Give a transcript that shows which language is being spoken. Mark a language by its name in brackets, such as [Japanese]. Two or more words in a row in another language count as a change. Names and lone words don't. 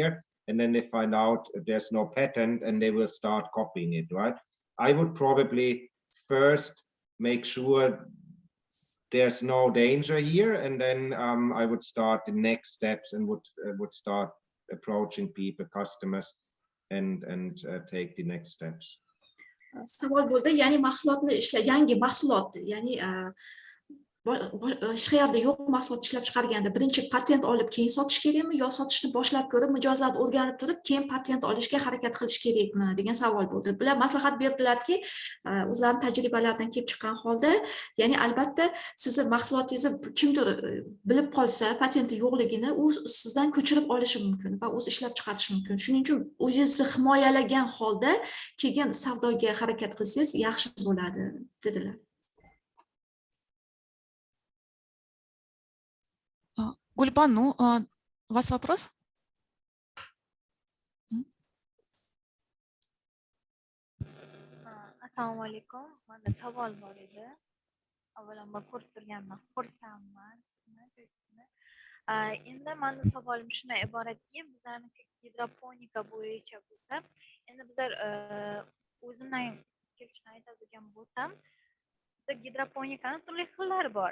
[English] And then they find out there's no patent and they will start copying it, right? I would probably first make sure there's no danger here. And then I would start the next steps and would start approaching people, customers and take the next steps. [Uzbek] Savol bo'ldi, ya'ni mahsulotni yangi mahsulot, ya'ni hech qayerda yo'q mahsulot ishlab chiqarganda birinchi patent olib keyin sotish kerakmi yo sotishni boshlab ko'rib mijozlarni o'rganib turib keyin patent olishga harakat qilish kerakmi degan savol bo'ldi. Bular maslahat berdilarki, o'zlarining tajribalaridan kelib chiqqan holda, ya'ni albatta sizni mahsulotingizni kimdir bilib qolsa, patenti yo'qligini u sizdan ko'chirib olishi mumkin va o'zi ishlab chiqarishi mumkin. Shuning uchun o'zingizni himoyalagan holda keyin savdoga harakat qilsangiz yaxshi bo'ladi dedilar. Gulban, [Russian] ну, у вас вопрос? [Uzbek] Assalomu alaykum. Menda savol bor edi. Avvalambor ko'rib turganman, xursandman. Endi meni savolim shundan iboratki, bizlarniki gidroponika bo'yicha bo'lsa, endi bizlar o'zimdan kelishni aytadigan bo'lsam, gidroponikaning turli xillari bor.